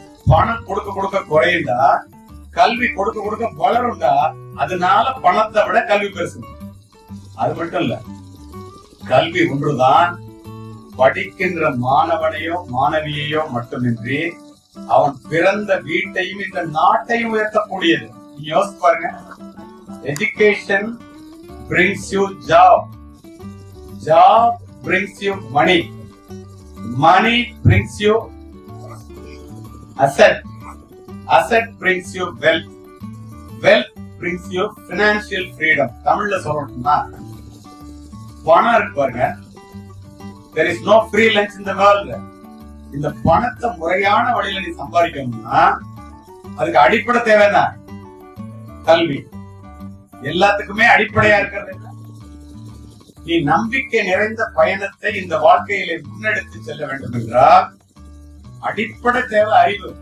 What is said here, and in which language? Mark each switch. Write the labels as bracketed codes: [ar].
[ta] பணம் கொடுக்க கொடுக்க குறையுண்டா, கல்வி கொடுக்க கொடுக்க வளருண்டா. அதனால பணத்தை விட கல்வி பெருசு. அது மட்டும் இல்ல, கல்வி ஒன்றுதான் படிக்கின்ற மாணவனையோ மாணவியையோ மட்டுமின்றி அவன் பிறந்த வீட்டையும் இந்த நாட்டையும் உயர்த்தக்கூடியது. நீங்க யோசிச்சு பாருங்க. [en] Education brings you job, job brings you money, money brings you asset, asset brings you wealth, wealth brings you financial freedom. [ta] தமிழ்ல சொல்லணும்னா பணம் இருக்கு பாருங்க. [en] There is no free lunch in the world. [ta] இந்த பணத்தை முறையான வழியில நீ சம்பாதிக்கணும்னா அதுக்கு அடிப்படை தேவைன்னா கல்வி. எல்லாத்துக்குமே அடிப்படையா இருக்கிறது. நீ நம்பிக்கை நிறைந்த பயணத்தை இந்த வாழ்க்கையில முன்னெடுத்து செல்ல வேண்டும் என்றால் அடிப்படை தேவை அறிவு.